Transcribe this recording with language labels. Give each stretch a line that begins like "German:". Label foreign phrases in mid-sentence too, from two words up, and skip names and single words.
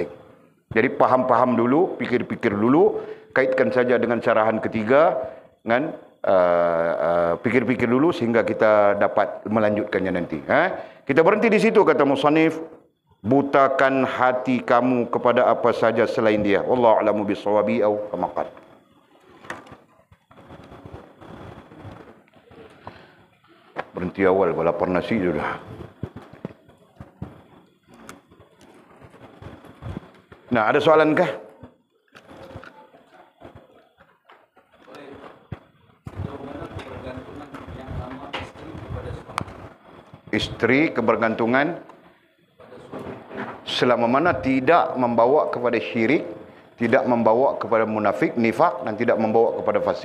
Malay: Jadi paham-paham dulu, pikir-pikir dulu, kaitkan saja dengan syarahan ketiga, kan? Pikir-pikir dulu sehingga kita dapat melanjutkannya nanti. Kita berhenti di situ, kata musannif, butakan hati kamu kepada apa saja selain dia.
Arabic: والله أعلم بالصواب أو كما قال.
Malay: Berhenti awal, lapar nasi sudah. Nah, ada soalan kah? Istri kebergantungan selama mana tidak membawa kepada syirik, tidak membawa kepada munafik, nifak, dan tidak membawa kepada fasik.